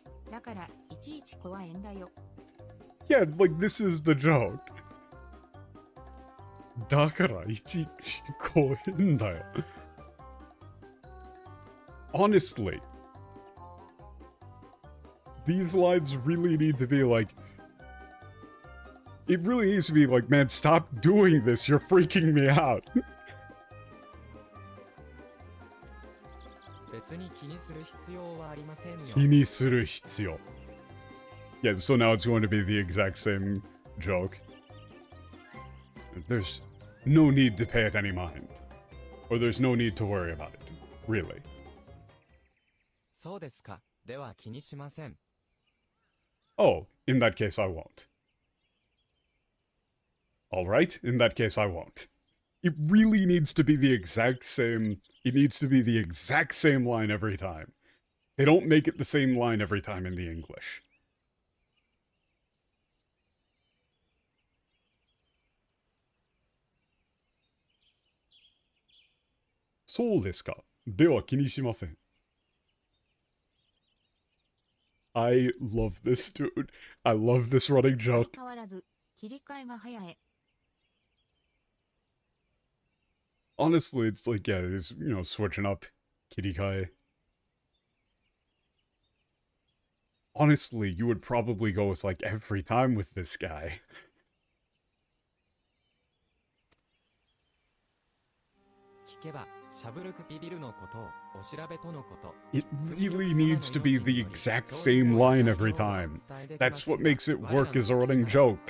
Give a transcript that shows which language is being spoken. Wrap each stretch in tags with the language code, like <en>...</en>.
<ja>だから、いちいち怖いんだよ。</ja> <en>Yeah, like, this is the joke.</en> <ja>だから、いちいち怖いんだよ。</ja> <en>Honestly, these lines really need to be like... It really needs to be like, man, stop doing this, you're freaking me out.</en> <ja>別に気にする必要はありませんよ。気にする必要.</ja> <en>Yeah, so now it's going to be the exact same joke. There's no need to pay it any mind. Or there's no need to worry about it. Really.</en> <ja>そうですか。では気にしません。</ja> <en>Oh, in that case I won't. Alright, in that case I won't. It really needs to be the exact same... It needs to be the exact same line every time. They don't make it the same line every time in the English.</en> <ja>So desu ka? Dewa kinishimasen.</ja> <en>I love this dude. I love this running</en> <ja>相</ja> <en>joke.</en> <ja>変わらず、切り替えが早い。</ja> <en>Honestly, it's like, yeah, it's, switching up Kirikai. Honestly, you would probably go with, like, every time with this guy.</en> <ja>聞けば、シャブルクピビルのことをお調べとのこと。</ja> <en>It really needs to be the exact same line every time. That's what makes it work as a running joke.</en>